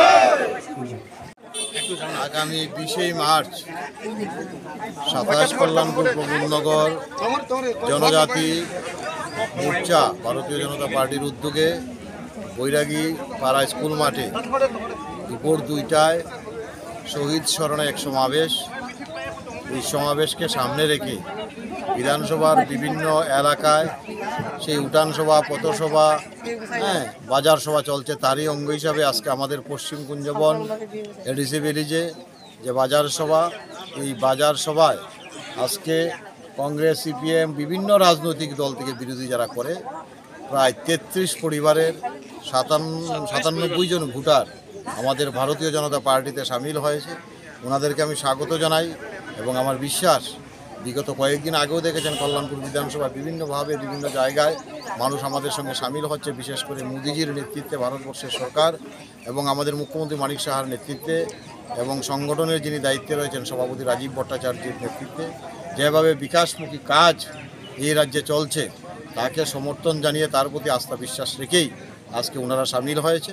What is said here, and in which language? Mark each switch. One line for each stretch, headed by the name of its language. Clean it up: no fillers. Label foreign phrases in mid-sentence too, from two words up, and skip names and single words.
Bangla: আগামী 20 মার্চ 27 কল্যাণপুর প্রমোদনগর জনজাতি মোর্চা ভারতীয় জনতা পার্টির উদ্যোগে বৈরাগী পাড়া স্কুল মাঠে দুপুর 2টায় শহীদ স্মরণে এক সমাবেশ সমাবেশ কে সামনে রেখে বিধানসভার বিভিন্ন এলাকায় সে উঠান সভা পথসভা বাজার সভা চলছে তারই অঙ্গ হিসাবে আজকে আমাদের পশ্চিম কুঞ্জবন এডিসি ভিলেজে যে বাজার সভা এই বাজার সভায় আজকে कांग्रेस CPM विभिन्न राजनैतिक दल থেকে বিরোধী যারা করে প্রায় 33 পরিবারের 97 জন ভোটার আমাদের ভারতীয় জনতা পার্টিতে শামিল হয়েছে। ওনাদেরকে আমি স্বাগত জানাই এবং আমার বিশ্বাস বিগত কয়েকদিন আগেও দেখেছেন কল্যাণপুর বিধানসভা বিভিন্নভাবে বিভিন্ন জায়গায় মানুষ আমাদের সঙ্গে শামিল হচ্ছে, বিশেষ করে মোদিজির নেতৃত্বে ভারতবর্ষের সরকার এবং আমাদের মুখ্যমন্ত্রী মানিক সাহার নেতৃত্বে এবং সংগঠনের যিনি দায়িত্বে রয়েছেন সভাপতি রাজীব ভট্টাচার্যের নেতৃত্বে যেভাবে বিকাশমুখী কাজ এই রাজ্যে চলছে তাকে সমর্থন জানিয়ে তার প্রতি আস্থা বিশ্বাস রেখেই আজকে ওনারা শামিল হয়েছে।